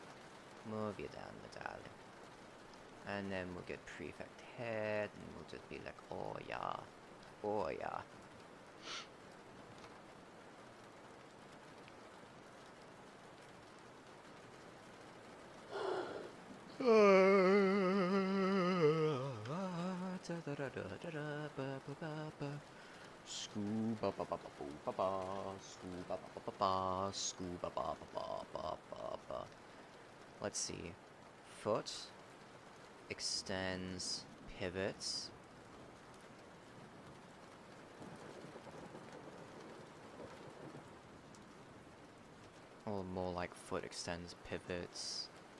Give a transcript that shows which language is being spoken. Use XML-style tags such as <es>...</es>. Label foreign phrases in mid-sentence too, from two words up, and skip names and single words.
<en>Move you down, my darling. And then we'll get Prefect head, and we'll just be like, oh yeah. Oh yeah. Scuba ba ba ba boo ba ba, scuba ba ba ba ba, scuba ba ba ba ba ba ba. Let's see. Foot extends, pivots. Or more like foot extends, pivots.</en>